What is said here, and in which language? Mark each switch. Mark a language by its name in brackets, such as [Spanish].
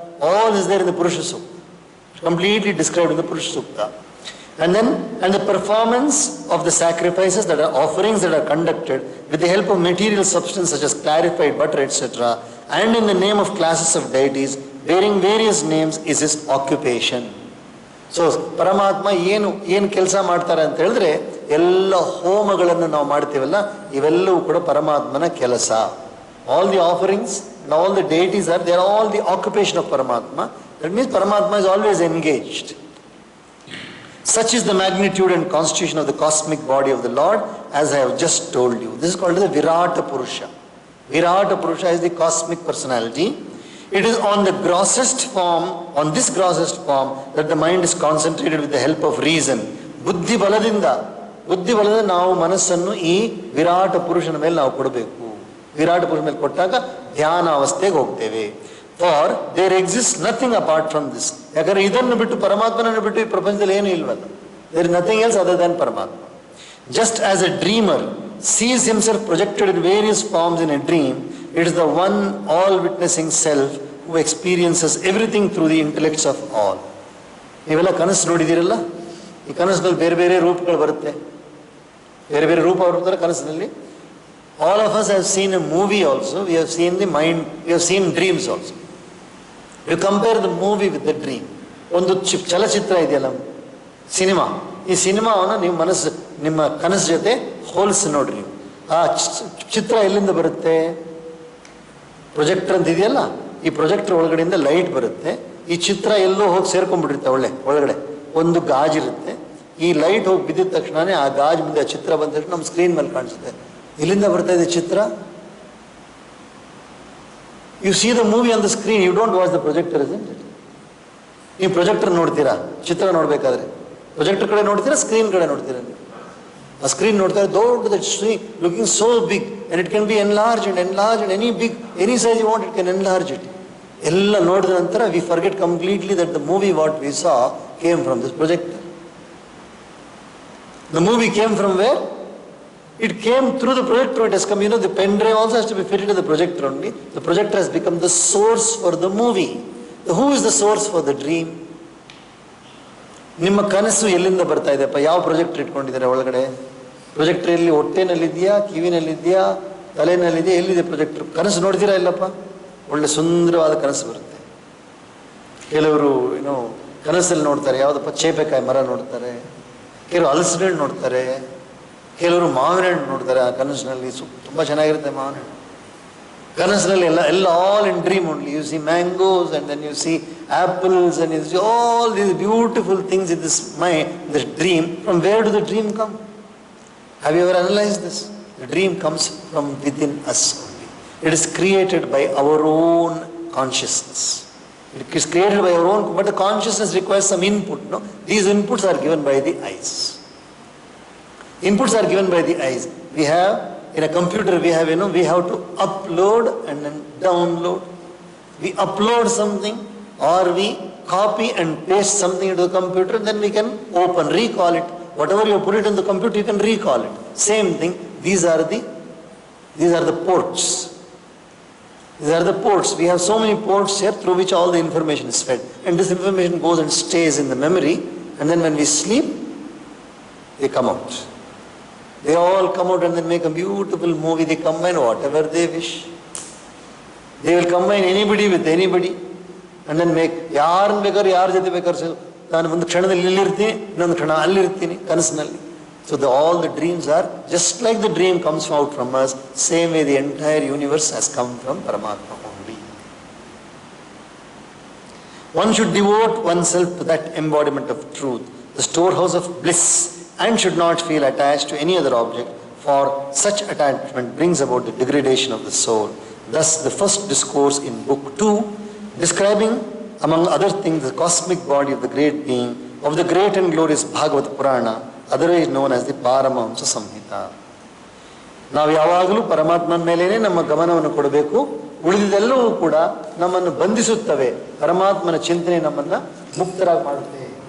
[English] All is there in the Purusha Sukta, completely described in the Purusha Sukta. And the performance of the sacrifices, that are offerings that are conducted with the help of material substance such as clarified butter, etc., and in the name of classes of deities bearing various names, is his occupation. [Kannada] So ಪರಮಾತ್ಮ ಏನು ಕೆಲಸ ಮಾಡ್ತಾರೆ ಅಂತ ಹೇಳಿದ್ರೆ, ಎಲ್ಲ ಹೋಮಗಳನ್ನು ನಾವು ಮಾಡ್ತೀವಲ್ಲ, ಇವೆಲ್ಲವೂ ಕೂಡ ಪರಮಾತ್ಮನ ಕೆಲಸ. [English] All the offerings, all the deities are they are all the occupation of ಪರಮಾತ್ಮ. That means ಪರಮಾತ್ಮ is always engaged. Such is the magnitude and constitution of the cosmic body of the Lord, as I have just told you. This is called the Virata Purusha. Virata Purusha is the cosmic personality. It is on the grossest form, on this grossest form, that the mind is concentrated with the help of reason. [Kannada] ಬುದ್ಧಿ ಬಲದಿಂದ ನಾವು ಮನಸ್ಸನ್ನು ಈ ವಿರಾಟ ಪುರುಷನ ಮೇಲೆ ನಾವು ಕೊಡಬೇಕು. ವಿರಾಟ ಪುರುಷನ ಮೇಲೆ ಕೊಟ್ಟಾಗ ಧ್ಯಾನ ಅವಸ್ಥೆಗೆ ಹೋಗ್ತೇವೆ. [English] For there exist nothing apart from this. [Kannada] ಯಾಕಂದ್ರೆ ಇದನ್ನು ಬಿಟ್ಟು, ಪರಮಾತ್ಮನನ್ನು ಬಿಟ್ಟು ಈ ಪ್ರಪಂಚದಲ್ಲಿ ಏನು ಇಲ್ವಲ್ಲ. [English] There is nothing else other than ಪರಮಾತ್ಮ. Just as a dreamer sees himself projected in various forms in a dream, it is the one all-witnessing self who experiences everything through the intellects of all. [Kannada] ನೀವೆಲ್ಲ ಕನಸು ನೋಡಿದ್ದೀರಲ್ಲ, ಈ ಕನಸಿನಲ್ಲಿ ಬೇರೆ ಬೇರೆ ರೂಪಗಳು ಬರುತ್ತೆ, ಬೇರೆ ಬೇರೆ ರೂಪ ಬರುತ್ತಾರೆ ಕನಸಿನಲ್ಲಿ. [English] All of us have seen a movie also, we have seen the mind, we have seen dreams also. You compare the movie with the dream. [Kannada] ಒಂದು ಚಲಚಿತ್ರ ಇದೆಯಲ್ಲ, ಸಿನಿಮಾ, ಈ ಸಿನಿಮಾವನ್ನು ನೀವು ನಿಮ್ಮ ಕನಸು ಜೊತೆ ಹೋಲಿಸಿ ನೋಡ್ರಿ. ನೀವು ಆ ಚಿತ್ರ ಎಲ್ಲಿಂದ ಬರುತ್ತೆ? ಪ್ರೊಜೆಕ್ಟರ್ ಅಂತ ಇದೆಯಲ್ಲ, ಈ ಪ್ರೊಜೆಕ್ಟರ್ ಒಳಗಡೆಯಿಂದ ಲೈಟ್ ಬರುತ್ತೆ. ಈ ಚಿತ್ರ ಎಲ್ಲೋ ಹೋಗಿ ಸೇರ್ಕೊಂಡ್ಬಿಟ್ಟಿರುತ್ತೆ. ಒಳಗಡೆ ಒಂದು ಗಾಜಿರುತ್ತೆ. ಈ ಲೈಟ್ ಹೋಗಿ ಬಿದ್ದಿದ ತಕ್ಷಣನೇ ಆ ಗಾಜು ಮುಂದೆ ಆ ಚಿತ್ರ ಬಂದ ತಕ್ಷಣ ನಮ್ಮ ಸ್ಕ್ರೀನ್ ಮೇಲೆ ಕಾಣಿಸುತ್ತೆ. ಇಲ್ಲಿಂದ ಬರ್ತಾ ಇದೆ ಚಿತ್ರ. [English] You see the movie on the screen, you don't watch the projector, isn't it? [Kannada] ನೀವು ಪ್ರೊಜೆಕ್ಟರ್ ನೋಡ್ತೀರಾ, ಚಿತ್ರ ನೋಡ್ಬೇಕಾದ್ರೆ ಪ್ರೊಜೆಕ್ಟರ್ ಕಡೆ ನೋಡ್ತೀರಾ, ಸ್ಕ್ರೀನ್ ಕಡೆ ನೋಡ್ತೀರಾ? ಆ ಸ್ಕ್ರೀನ್ ನೋಡ್ತಾರೆ, ದೊಡ್ಡ screen [English] Looking so big, and it can be enlarge and any big, any size you want it can enlarge it. [Kannada] ಎಲ್ಲ ನೋಡಿದ ನಂತರ [English] We forget completely that the movie what we saw came from this projector. The movie came from where? It came through the projector. It has come, the pen drive also has to be fitted to the projector only. The projector has become the source for the movie. Who is the source for the dream? [Kannada] ನಿಮ್ಮ ಕನಸು ಎಲ್ಲಿಂದ ಬರ್ತಾ ಇದೆಯಪ್ಪ? ಯಾವ projector ಇಟ್ಕೊಂಡಿದ್ದಾರೆ ಒಳಗಡೆ? Projector ಎಲ್ಲಿ? ಹೊಟ್ಟೆನಲ್ಲಿದೆಯಾ, ಕಿವಿನಲ್ಲಿದೆಯಾ, ತಲೆನಲ್ಲಿದೆಯಾ? ಎಲ್ಲಿದೆ ಪ್ರೊಜೆಕ್ಟರ್? ಕನಸು ನೋಡ್ತೀರಾ ಇಲ್ಲಪ್ಪ? ಒಳ್ಳೆ ಸುಂದರವಾದ ಕನಸು ಬರುತ್ತೆ. ಕೆಲವರು ಕನಸಲ್ಲಿ ನೋಡ್ತಾರೆ, ಯಾವುದಪ್ಪ, ಚೇಪೆಕಾಯಿ ಮರ ನೋಡ್ತಾರೆ, ಕೆಲವರು ಹಲಸಿನ ಹಣ್ಣು ನೋಡ್ತಾರೆ, ಕೆಲವರು ಮಾವಿನ ಹಣ್ಣು ನೋಡ್ತಾರೆ. ಆ ಕನಸಿನಲ್ಲಿ ತುಂಬ ಚೆನ್ನಾಗಿರುತ್ತೆ ಮಾವಿನ ಹಣ್ಣು. ಕನಸಿನಲ್ಲಿ ಎಲ್ಲ [English] All in dream only. You see mangoes and then you see apples and you see all these beautiful things in this this dream. From where do the dream come? Have you ever analyse this? The dream comes from within us only. It is created by our own consciousness. It is created by our own, but the consciousness requires some input. No, these inputs are given by the eyes. Inputs are given by the eyes. We have in a computer. We have we have to upload and then download. We upload something, or we copy and paste something into the computer. Then we can open, recall it. Whatever you put it in the computer, you can recall it. Same thing. These are the ports. These are the ports. We have so many ports here through which all the information is fed. And this information goes and stays in the memory. And then when we sleep, they come out. They all come out and then make a beautiful movie. They combine whatever they wish. They will combine anybody with anybody. And then make [Kannada] ಯಾರನ್ನ ಬೇಕಾದ್ರೆ ಯಾರ ಜೊತೆ ಬೇಕಾದ್ರೆ ನಾನು ಒಂದು ಕ್ಷಣದಲ್ಲಿ ಇಲ್ಲಿರ್ತೀನಿ, ಇನ್ನೊಂದು ಕ್ಷಣ ಅಲ್ಲಿರ್ತೀನಿ ಕನಸಿನಲ್ಲಿ. [English] So all the dreams are just like the dream comes out from us, same way the entire universe has come from Paramatma only. One should devote oneself to that embodiment of truth, the storehouse of bliss, and should not feel attached to any other object, for such attachment brings about the degradation of the soul. Thus the first discourse in book 2, describing among other things the cosmic body of the great being, of the great and glorious Bhagavad Purana, otherwise known as the Paramahamsa Samhita. [Kannada] ನಾವು ಯಾವಾಗಲೂ ಪರಮಾತ್ಮನ ಮೇಲೇನೆ ನಮ್ಮ ಗಮನವನ್ನು ಕೊಡಬೇಕು. ಉಳಿದಿದ್ದೆಲ್ಲವೂ ಕೂಡ ನಮ್ಮನ್ನು ಬಂಧಿಸುತ್ತವೆ. ಪರಮಾತ್ಮನ ಚಿಂತನೆ ನಮ್ಮನ್ನು ಮುಕ್ತರಾಗಿ ಮಾಡುತ್ತೆ.